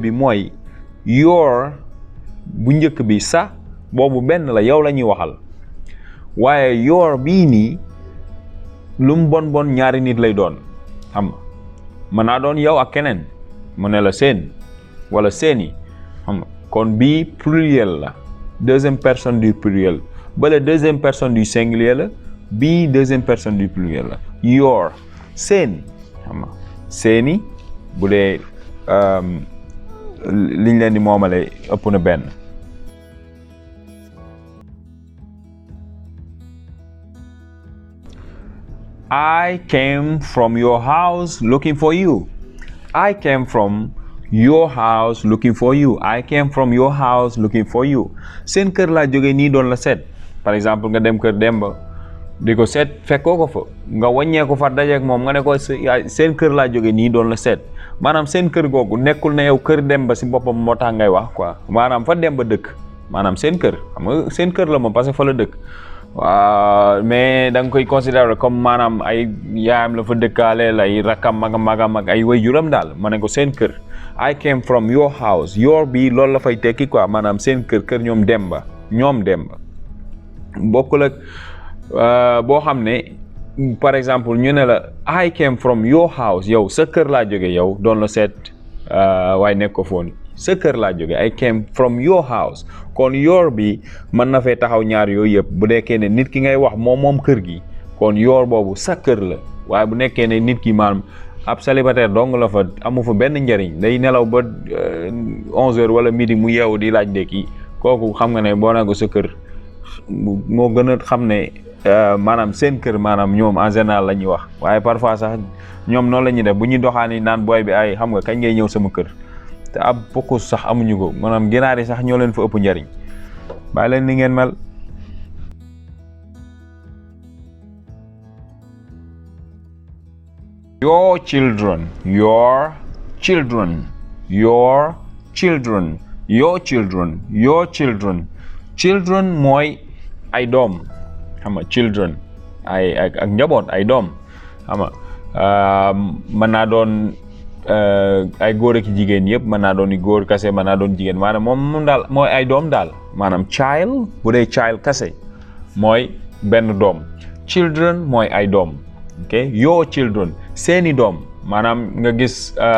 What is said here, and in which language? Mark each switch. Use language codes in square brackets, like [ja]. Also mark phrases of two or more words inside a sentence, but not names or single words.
[wo] bi mooy your bu njëkk bi sa boobu benn la yow la ñuy waxal waaye your bii nii lu mu bon ñaari nit lay doon xam nga mën naa doon yow ak keneen mu ne la seen wala seeni xam nga kon bii pluriel la [fr] deuxième personne du pluriel [wo] bale [fr] deuxième personne du singulier [wo] la bii [fr] deuxième personne du pluriel [wo] la your seen xam nga seeni bu dee liñ leen di moomale ëpp na benn. [en] I came from your house looking for you. I came from your house looking for you. I came from your house looking for you. [wo] Seen kër laa jógee nii doon la seet [fr] par exemple [wo] nga dem kër Demba di ko seet fekkoo ko fa nga wàññee ko fa dajeek moom nga ne ko seen kër laa jógee nii doon la seet maanaam seen kër googu nekkul ne yow kër Demba si boppam moo tax ngay wax quoi maanaam fa Demba dëkk maanaam seen kër xam nga seen kër la moom parce que fa la dëkk. waaw mais da nga koy [fr] considérer comme [wo] maanaam ay yaayam la fa dëkkaaleel ay rakkam magam ak ay waajuram daal ma ne ko seen kër. [en] I came from your house [wo] your bi loolu la fay tekki quoi maanaam seen kër ñoom Demba bokkul ak boo xam ne [fr] par exemple [wo] ñu ne la [en] I came from your house [wo] yow sa kër laa jóge yow doon la seet waaye nekk ko foon sa kër laa jóge [en] I came from your house [wo] kon your bi mën na fee taxaw ñaar yooyu yëpp bu nekkee ne nit ki ngay wax moom kër gi kon your boobu sa kër la waaye bu nekkee ne nit ki maanaam ab célibataire dong la fa amu fa benn njariñ day nelaw ba 11h wala midi mu yeewu di laaj ndekki kooku xam nga ne boo naa ko sa kër moo gën a xam ne maanaam seen kër maanaam ñoom [fr] en général [wo] la ñuy wax waaye parfois sax ñoom noonu la ñuy def bu ñuy doxaani naan booy bi ay xam nga kañ ngay ñëw sama kër te ab pokkus sax amuñu ko maanaam ginaar yi sax ñoo leen fa ëpp njariñ bàyyi leen ni ngeen mel. [en] Your children [wo] mooy ay doom xam nga children ay ak njaboot ay doom xam nga mën naa doon ay góor ak jigéen yëpp mën naa doon góor kase mën naa doon jigéen maanaam moom daal mooy ay doom daal maanaam child bu dee child kase mooy benn doom children mooy ay doom ok [en] your children [wo] seeni doom maanaam nga gis